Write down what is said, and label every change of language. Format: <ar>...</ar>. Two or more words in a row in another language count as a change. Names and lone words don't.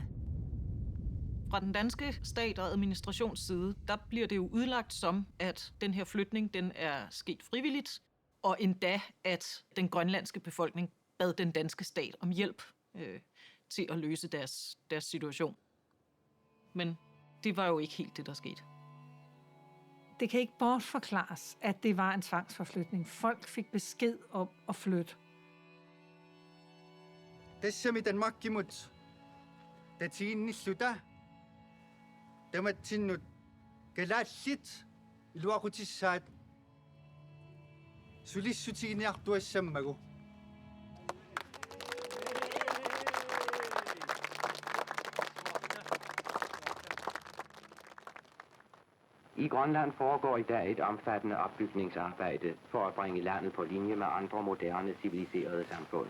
<da>Fra den danske stat og administrationsside, der bliver det jo udlagt som, at den her flytning den er sket frivilligt, og endda, at den grønlandske befolkning bad den danske stat om hjælp til at løse deres situation. Men det var jo ikke helt det, der skete. Det kan ikke bortforklares, at det var en tvangsforflytning. Folk fik besked om at flytte.</da> <kl>Tassami Danmarkimut. Tatiinnissuta. Tamattinnut kalaallit iluaqutissaat sulissutiiniartuassammagu.</kl> <da>I Grønland foregår i dag et omfattende opbygningsarbejde for at bringe landet på linje med andre moderne civiliserede samfund.</da>